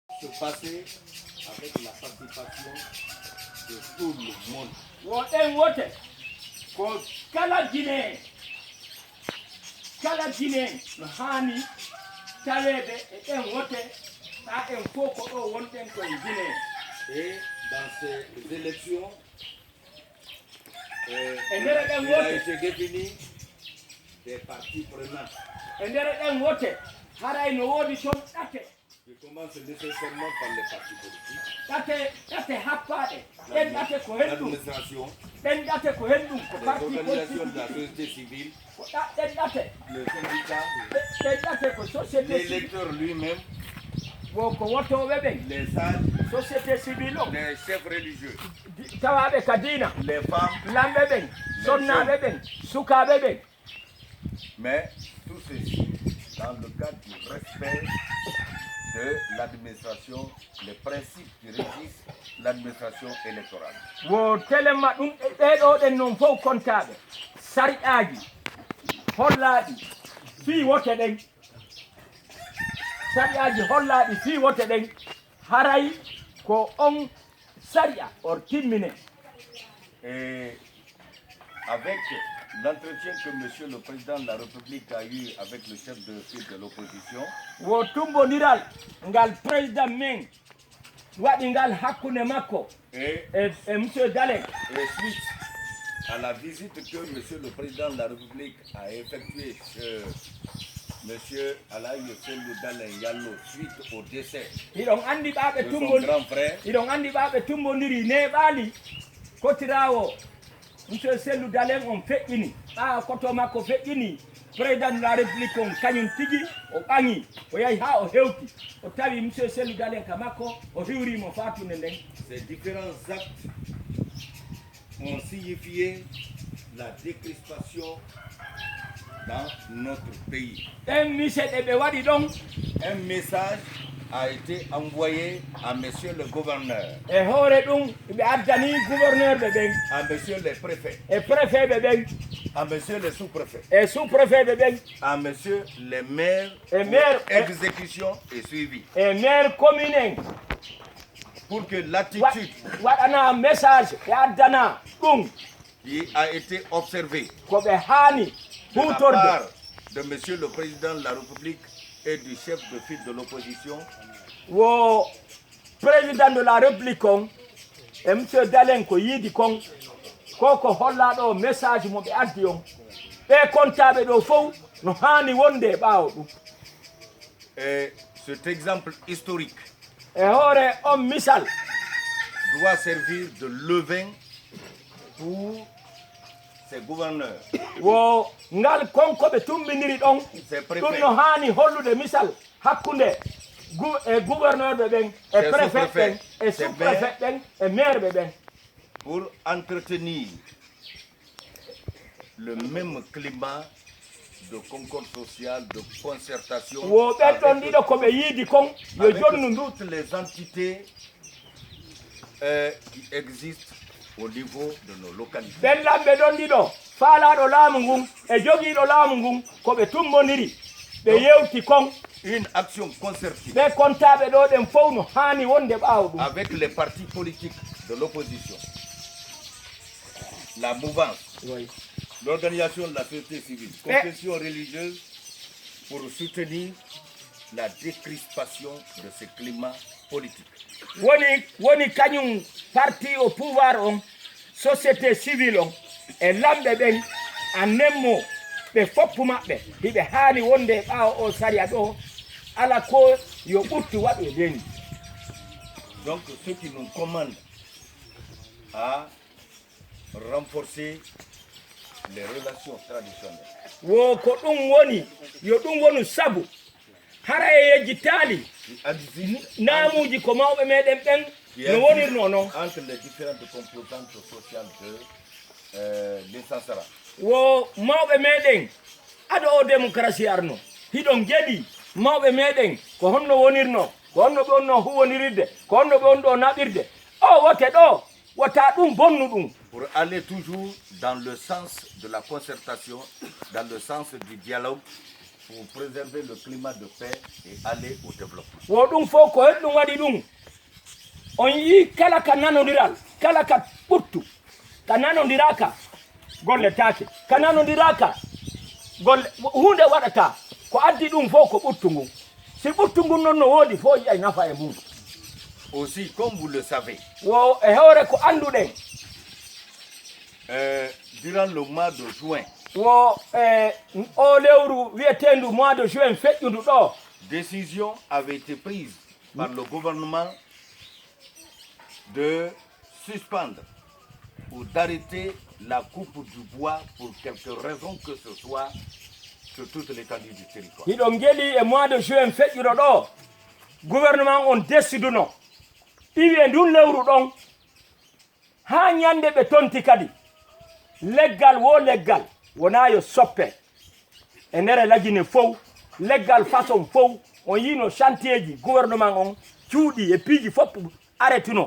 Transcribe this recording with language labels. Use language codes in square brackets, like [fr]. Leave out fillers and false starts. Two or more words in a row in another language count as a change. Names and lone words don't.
[fr] se passer avec la participation de tout le monde. [ff] woten wote ko kala Guinée no hani tawede e ɗen wote ta en fof ko ɗo wonten koye Guinée. [fr] Et dans ces élections, il [ff] nder ɗen [fr] a [ff] wote [fr] été défini des partis prenants [ff] e nder ɗen wote haray no woodi toon ɗate [fr] qui commencent nécessairement par les partis politiques, [ff] ɗate happaɗe ɗen ɗate ko hen ɗum [fr] l'administration, [ff] ɗen ɗate ko hen ɗum ko [fr] les parti organisations politique de la société civile, [ff] ko ɗen ɗate [fr] le syndicat, [ff] ɗen ɗate ko [fr] société civile l'électeur lui-même, [ff] wo ko wottoɓe ɓen [fr] les sages, société civile o les chefs religieux, [ff] tawaɓe ka diina [fr] les femmes, [ff] lamɓe ɓen sonnaɓe ɓen sukaɓe ɓen. [fr] mais tout ceci dans le cadre du respect de l'administration, les principes qui régissent l'administration électorale. [ff] wo telema ɗum ɓeɗo ɗen noon fof kontaɓe sariyaji hollaɗi fii wote ɗen sariyaji hollaɗi fii wote ɗen haray ko on sariya or timmine. [fr] Et avec l'entretien que Monsieur le Président de la République a eu avec le chef de file de l'opposition, [ff] wo tumbodiral ngal président men waɗi ngal hakkunde makko [fr] et monsieur Dalen suite à la visite que Monsieur le Président de la République a effectuée chez Monsieur Alaïe Sellou Dalen Yallo suite au décès [ff] iɗon andi ɓaɓe [fr] de son [ff] tumbon [fr] grand frère, [ff] iɗon andi ɓaɓe tumbodiri neɓali kotirawo monsieur Sellou Dalen on feƴƴini ɓawa koto makko feƴƴini [fr] président de la république [ff] on kañum tigi o ɓaŋi o yahi ha o hewti o tawi monsieur Sellou Dalen ka makko o hiwrimo fatude nden. [fr] ces différents actes ont signifié la décrispation dans notre pays. [ff] ɗen miseɗe ɓe waɗi ɗon [fr] Un message a été envoyé à Monsieur le Gouverneur, [ff] e hoore ɗum ɓe addani gouverneur ɓe ɓen [fr] à Monsieur le Préfet, [ff] e préfet ɓe ɓen [fr] à Monsieur le Sous-Préfet, [ff] e [fr] sous préfet [ff] ɓe ɓen [fr] à Monsieur le Maire. et maire- Exécution et suivi [ff] e [fr] maire commune [ff] en [fr] pour que l'attitude [ff] waɗana message ɓe addana ɗum [fr] qui a été observée [ff] ko ɓe haani [fr] de la [ff] hutorde [fr] part de Monsieur le Président de la République et du chef de file de l'opposition [ff] wo [fr] président de la république [ff] on e monsieur Dalen ko yiidi kon ko hollaɗo message mo ɓe addi on ɓe kontaɓe ɗo fof no haani wonde e ɓaawo ɗum. [fr] et cet exemple historique [ff] e hoore on misal [fr] doit servir de levain pour ces gouverneurs, [ff] wo ngal konko ɓe tumbiniri ɗon [fr] ces [ff] ɗum [fr] préfets, [ff] no haani hollude misal hakkunde gouverneur ɓe ɓen e [fr] C'est préfet sous-préfet, [ff] ɓen e [fr] c'est sous [ff] préfet ɓen e maire ɓe ɓen [fr] pour entretenir le même climat de concorde sociale, de concertation [ff] wo ɓen ɗon ɗiɗo ko ɓe yiidi kon yo [fr] avec [ff] jonnu ndu [fr] toutes les entités qui existent au niveau de nos localités. [ff] ɓen lamɓe ɗon ɗiɗo faalaɗo laamu ngun e jogiiɗo laamu ngun ko ɓe tumboniri ɓe yewti kon [fr] Une action concertée [ff] ɓe kontaɓe ɗo ɗen fof no haani wonde ɓaawo ɗum [fr] avec les partis politiques de l'opposition, la mouvance, l'organisation de la société civile, confession religieuse, pour soutenir la décrispation de ce climat politique. [ff] woni kañum [fr] parti au pouvoir [ff] on [fr] société civile [ff] on e lamɓe ɓen a nemmo ɓe foppu maɓɓe hiɓe haani wonde e ɓaawo o sariya ɗo ala ko yo ɓurti waɗu e leni. [fr] Donc ceux qui nous commandent à renforcer les relations traditionnelles, [ff] wo ko ɗum woni yo ɗum wonu sabu hara e yejjitaali [fr] qui existent [ff] naamuji ko mawɓe meɗen ɓen no wonirno noon [fr] entre les différentes composantes sociales de l'Insansara. [ff] wo mawɓe meɗen aɗo o démocratie arno hiɗon jeeɗi mawɓe meɗen ko honno wonirno ko honno ɓe onno huwonirirde ko honno ɓe on ɗo naɓirde o wote ɗo wota ɗum bonnu ɗum [fr] Pour aller toujours dans le sens de la concertation, dans le sens du dialogue pour préserver le climat de paix et aller au développement. [ff] wo ɗum fof ko heɗɗum waɗi ɗum on yi kala ka nanodiral kala ka ɓurtu ka nanodiraka golle take ka nanodiraka golle hunde waɗata ko addi ɗum fof ko ɓurtu ngun si ɓurtu ngun noon no woodi fof yiyay nafa e mum. [fr] Aussi, comme vous le savez, [ff] wo e hewre ko anduɗen [fr] durant le mois de juin, [ff] wo o lewru wiyetendu [fr] mois de juin [ff] feƴƴudu ɗo [fr] décision avait été prise par le gouvernement de suspendre ou d'arrêter la coupe du bois pour quelque raison que ce soit sur toute l'étendue du territoire. [ff] hiɗon geli e [fr] mois de juin [ff] feƴƴuɗo ɗo gouvernement on déciduno iwi e ndun lewru ɗon ha ñande ɓe tonti kadi leggal wo leggal wona yo soppe e ndere lagine fof leggal façon fof on yino chantier ji gouvernement on cuuɗi e piiji fof arrêtino